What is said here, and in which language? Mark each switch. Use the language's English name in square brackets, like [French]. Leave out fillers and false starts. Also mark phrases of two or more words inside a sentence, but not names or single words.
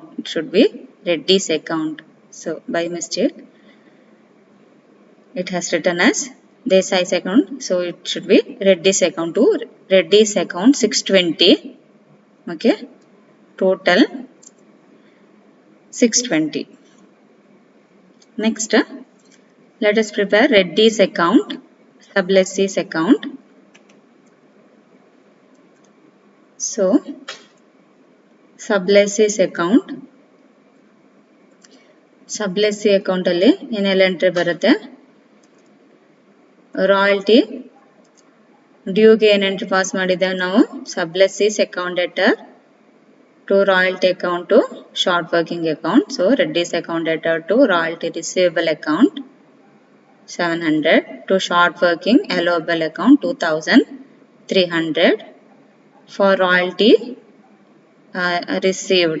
[English] It should be Reddy's account. So by mistake it has written as Desai's account. So it should be Reddy's account to Reddy's account 620. Okay. Total 620. Next let us prepare Reddy's account, sublessees account. So sublessees account, sublessee account [Kannada] alli ಏನೆಲ್ಲ ಎಂಟ್ರಿ ಬರುತ್ತೆ ರಾಯಲ್ಟಿ ಡ್ಯೂಗೆ ಏನು ಎಂಟ್ರಿ ಪಾಸ್ ಮಾಡಿದ್ದೇವೆ ನಾವು [English] sublessees account debtor to royalty account to short working account. So Reddy's account debtor to royalty receivable account 700 to short working allowable account 2300 for royalty received.